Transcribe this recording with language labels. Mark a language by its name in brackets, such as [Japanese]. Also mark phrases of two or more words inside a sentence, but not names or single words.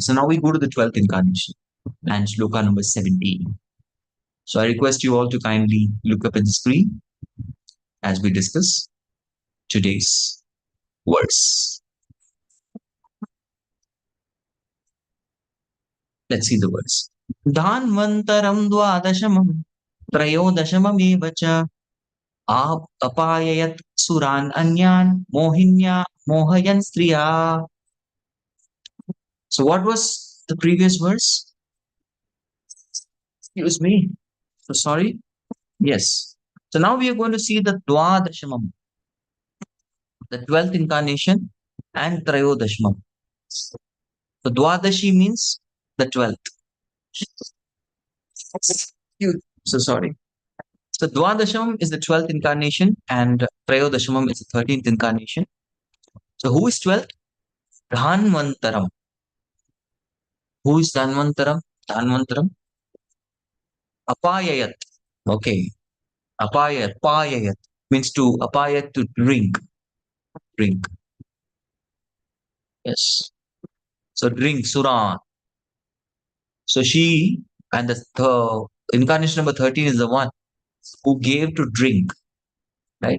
[English] So now we go to the 12th incarnation and sloka number 17. So I request you all to kindly look up at the screen as we discuss today's verse. Let's see the verse. [Sanskrit] Dhanvantaram dvadashamam trayodashamam cha apayayat suran anyan mohinya mohayan striya. [English] So what was the previous verse? Excuse me. So sorry. Yes. So now we are going to see the dvadashamam, the 12th incarnation, and trayodashamam. So dvadashi means the 12th. So sorry. So Dwadashamam is the 12th incarnation and Trayodashamam is the 13th incarnation. So who is 12th? Dhanvantaram. Who is Dhanvantaram? Dhanvantaram. Apayayat. Okay. Apayayat means to apayat, to drink. Drink. Yes. So drink, Suran. So she, and the incarnation number 13 is the one who gave to drink, right?